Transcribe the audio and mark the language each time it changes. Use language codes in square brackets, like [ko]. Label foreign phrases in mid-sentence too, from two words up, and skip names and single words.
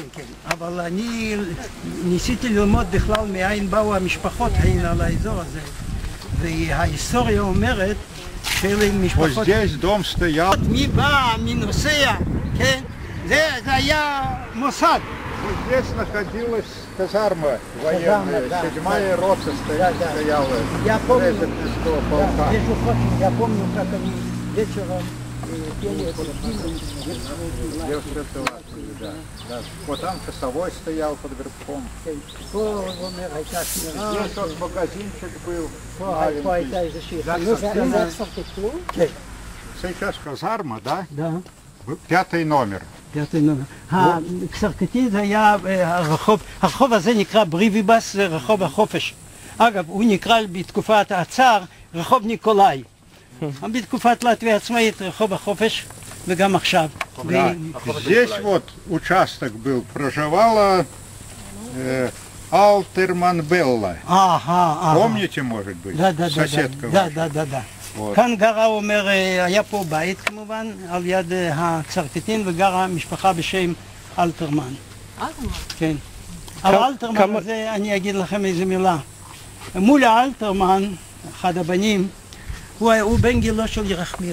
[he] אבל אני ניסיתי ללמוד בכלל מאין באו המשפחות הנה לאזור הזה. וההיסטוריה אומרת שאלה משפחות... מי בא, מי נוסע, כן? זה היה מוסד. [ru] Здесь находилась казарма военная, 7-я рота стояла. Я помню, как они вечером пели эту Да. Вот там часовой стоял под верхом. Здесь вот магазинчик был маленький. Сейчас казарма, да? Да. 5-й номер. [he] הקסרקטין זה היה הרחוב הזה נקרא בריביבס, זה רחוב החופש. אגב, הוא נקרא בתקופת הצאר רחוב ניקולאי. בתקופת לטביה עצמאית רחוב החופש, וגם עכשיו. [ru] Здесь вот участок был, проживала Алтерман Белла. Помните, может быть? Соседка ваша. Да. [he] כאן גרה, הוא אומר, היה פה בית כמובן, על יד הקסרקטין, וגרה משפחה בשם אלתרמן. אלתרמן? כן. אבל אלתרמן הזה, אני אגיד לכם איזה מילה. מול האלתרמן, אחד הבנים, הוא בן גילו של ירחמיאל.